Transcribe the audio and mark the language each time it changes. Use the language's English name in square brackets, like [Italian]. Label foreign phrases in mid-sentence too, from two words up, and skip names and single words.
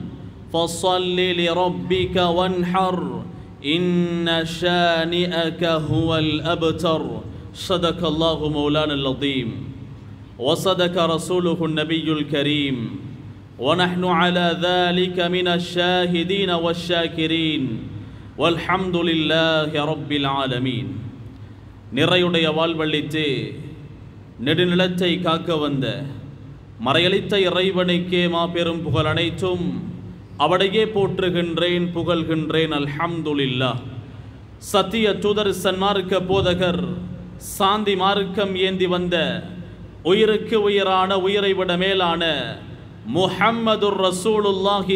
[Arabic] فصل لربك وانحر إن شانئك هو الأبتر صدق الله مولانا العظيم وصدق رسوله النبي الكريم ونحن على ذلك من الشاهدين والشاكرين والحمد لله رب العالمين. [Tamil] நிறையுடைய வாழ்வழித்து நெடுநிலத்தை காக்க வந்த மறையளித்த இறைவனுக்கே மாபெரும் புகழ் அனைத்தும் அவடையே போற்றுகின்றேன், புகழ்கின்றேன். [Arabic] الحمد لله. [Tamil] சத்திய தூதர் சன்மார்க்க போதகர் சாந்தி மார்க்கம் ஏந்தி வந்த உயிருக்கு உயிரான உயிரை விட மேலான [Arabic] محمد رسول الله